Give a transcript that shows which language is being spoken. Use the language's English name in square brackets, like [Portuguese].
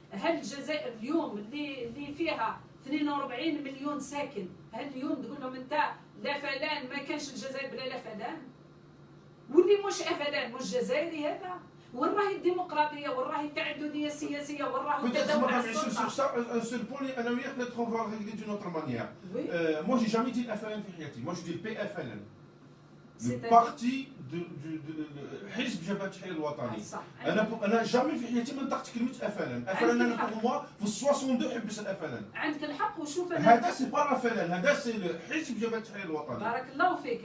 [Arabic] هل الجزائر اليوم اللي فيها 42 مليون ساكن هل اليوم تقول لهم انت لا فلان ما كانش الجزائر بلا لا فلان؟ واللي مش افلان مش جزائري هذا؟ وين راهي الديمقراطيه؟ وين راهي التعدديه السياسيه؟ وين راهو التداول على السلطه؟ [French] Un seul point, [Arabic] انا وياك [French] peut-être on va régler d'une autre manière. Moi j'ai jamais dit FLN [Arabic] في حياتي. [French] Moi je dis le PFLN. Le parti [Arabic] حزب جبهة التحرير الوطني. انا جامي في حياتي ما نطقت كلمه FLN. FLN انا بور موا في 62 حبس FLN. عندك الحق وشوف هذا سي با FLN هذا سي حزب جبهة التحرير الوطني. بارك الله فيك.